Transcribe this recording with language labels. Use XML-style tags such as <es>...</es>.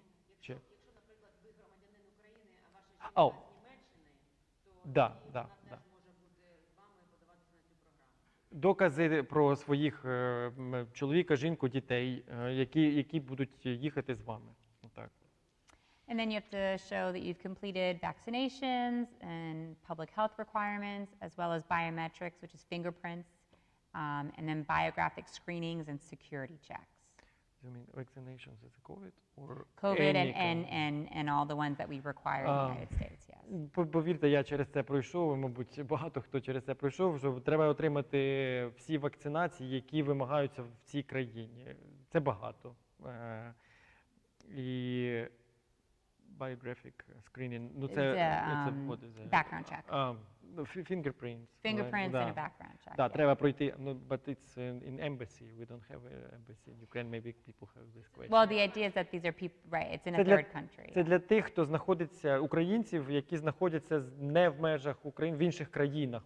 <uk>Якщо, наприклад, ви громадянин України, а ваша жінка з Німеччини, то вона теж може бути з вами і подаватися на цю програму. Докази про своїх чоловіка, жінку, дітей, які будуть їхати з вами. Отак.</uk> <en>And then you have to show that you've completed vaccinations and public health requirements, as well as biometrics, which is fingerprints, and then biographic screenings and security checks. You mean vaccinations is COVID or COVID and all the ones that we require in the United States, yes.</en> <uk>Повірте, я через це пройшов, мабуть, багато хто через це пройшов, що треба отримати всі вакцинації, які вимагаються в цій країні. Це багато.</uk> <en>І biographic screening,</en> <uk>ну це</uk> <en>what is it? Background check. Fingerprints. Fingerprints and a background check.</en> <uk>Да, треба пройти,</uk> <en>but it's in embassy. We don't have an embassy in Ukraine. Maybe people have this question. Well, the idea is that these are people, right, it's in a third country.</en> <uk>Це для тих, хто знаходиться, українців, які знаходяться не в межах України, в інших країнах.</uk>